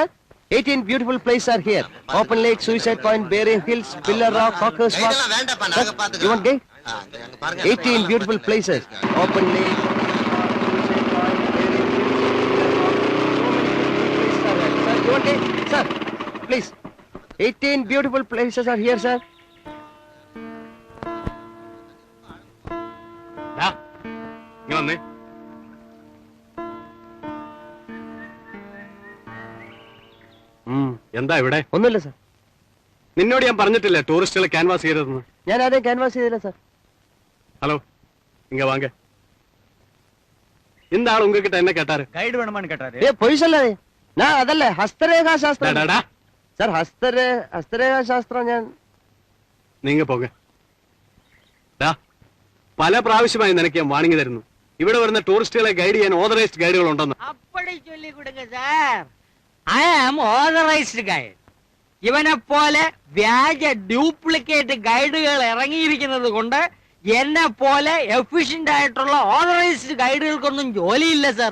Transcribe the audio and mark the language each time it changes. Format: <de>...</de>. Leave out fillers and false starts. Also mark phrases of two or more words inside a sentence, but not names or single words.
<en>18 beautiful places are here. Open Lake, Suicide Point, Bearing Hills, Pillar Rock, Cockers Walk. Sir, you want gate? 18 beautiful places. Open Lake, Suicide Point, Bearing Hills, Pillar Rock. So many beautiful places are here. Sir, you want gate? Sir, please. 18 beautiful places are here, sir.</en> <ml>എന്താ ഇവിടെ? ഒന്നുമില്ല സർ. നിന്നോട് ഞാൻ പറഞ്ഞിട്ടില്ലേ ടൂറിസ്റ്റുകളെ ക്യാൻവാസ് ചെയ്തതെന്ന്? ഞാൻ ആരെയും ക്യാൻവാസ് ചെയ്തില്ല സർ.</ml> <ta>ஹலோ, இங்க வாங்க. இந்த ஆள் உங்ககிட்ட என்ன கேட்டாரு? கைடு வேணுமான்னு கேட்டாரு. பொய் சொல்லாதே. நான் அதல்ல ஹஸ்தரேகா சாஸ்திரம்.</ta> <ml>சார் ഹസ്തരേഖാ ശാസ്ത്രം ഞാൻ.</ml> <ta>நீங்க போக.</ta> <ml>പല പ്രാവശ്യമായി നിനക്ക് ഞാൻ വാണിംഗ് തരുന്നു. ഇവിടെ വരുന്ന ടൂറിസ്റ്റുകളെ ഗൈഡ് ചെയ്യാൻ ഓതറൈസ്ഡ് ഗൈഡുകൾ ഉണ്ടെന്ന്.</ml> <ta>அப்படி சொல்லி கொடுக்க சார்.</ta> <en>I am authorised guide.</en> <ml>ഇവനെ പോലെ വ്യാജ ഡ്യൂപ്ലിക്കേറ്റ് ഗൈഡുകൾ ഇറങ്ങിയിരിക്കുന്നത് കൊണ്ട് എന്നെ പോലെ എഫിഷ്യന്റ് ആയിട്ടുള്ള ഓതറൈസ്ഡ് ഗൈഡുകൾക്കൊന്നും ജോലിയില്ല സാർ.</ml>